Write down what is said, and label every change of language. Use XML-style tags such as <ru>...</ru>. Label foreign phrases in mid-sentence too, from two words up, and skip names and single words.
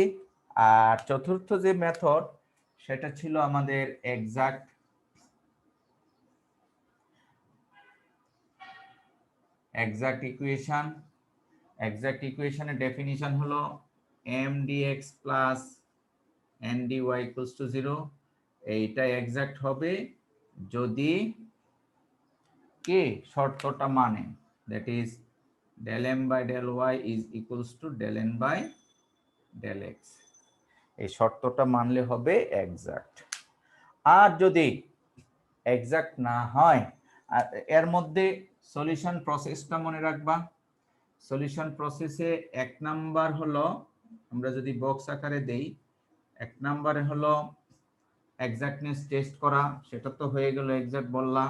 <bn>আর চতুর্থ যে মেথড, সেটা ছিল আমাদের এক্সাক্ট ইকুয়েশন। এক্সাক্ট ইকুয়েশনের ডেফিনিশন হলো</bn> <en>m dx plus n dy equals to 0.</en> <bn>এইটা এক্সাক্ট হবে যদি কে শর্তটা মানে,</bn> <en>that is del m by del y is equals to del n by del x।</en> <bn>এই শর্তটা মানলে হবে এক্সাক্ট। আর যদি এক্সাক্ট না হয়, এর মধ্যে সলিউশন প্রসেসটা মনে রাখবা। সলিউশন প্রসেসে 1 নাম্বার হলো, আমরা যদি বক্স আকারে দেই, 1 নাম্বারে হলো এক্সাক্টনেস টেস্ট করা, সেটা তো হয়ে গেল, এক্সাক্ট বললাম।</bn>